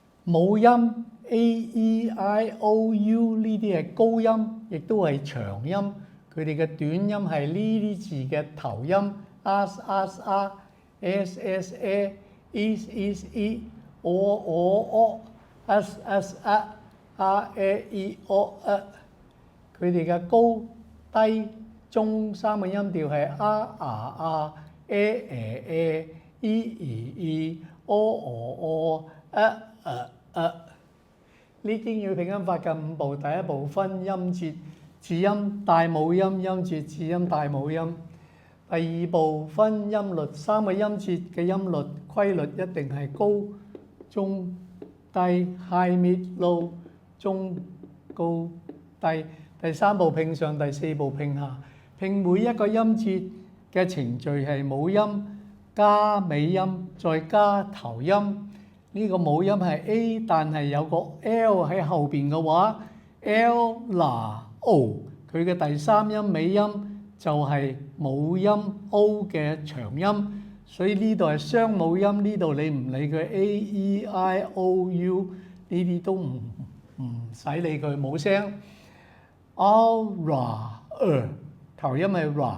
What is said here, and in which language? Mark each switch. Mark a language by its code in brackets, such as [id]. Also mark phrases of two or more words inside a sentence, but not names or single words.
[yue] 母音 A、E、I、O、U 呢啲係高音，亦都係長音。佢哋嘅短音係呢啲字嘅頭音 as、as、a、es、es、e、o、o、o、as、as、a、r、a、e、o、佢哋嘅高低中三個音調係 r、r、a、e、e、e、o、o、o、呢經要拼音法嘅5步，第一步分音節、字音、帶母音、音節、字音、帶母音。第二步分音律，三個音節嘅音律規律一定係高、中、低 [en] high mid low [yue] 中高低。第三步拼上，第四步拼下。拼每一個音節嘅程序係母音加尾音再加頭音。呢個母音係 A， 但係有個 L 喺後邊嘅話 ，L 嗱 O， 佢嘅第三音尾音就係母音 O 嘅長音，所以呢度係雙母音，呢度你唔理佢 A、E、I、O、U 呢啲都唔使理佢，冇聲。R、頭音係